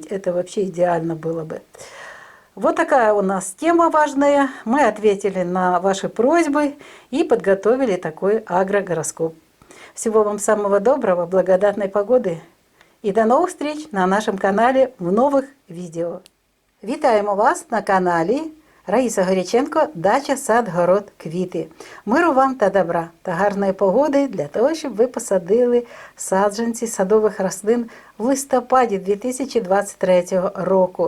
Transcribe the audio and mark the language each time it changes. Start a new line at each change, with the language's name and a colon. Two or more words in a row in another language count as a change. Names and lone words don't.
Russian: Это вообще идеально было бы. Вот такая у нас тема важная. Мы ответили на ваши просьбы и подготовили такой агрогороскоп. Всего вам самого доброго, благодатной погоды и до новых встреч на нашем канале
Ukrainian: в нових відео. Вітаємо вас на каналі Раїса Горяченко «Дача, сад, город, квіти». Миру вам та добра та гарної погоди для того, щоб ви посадили саджанці садових рослин в листопаді 2023 року.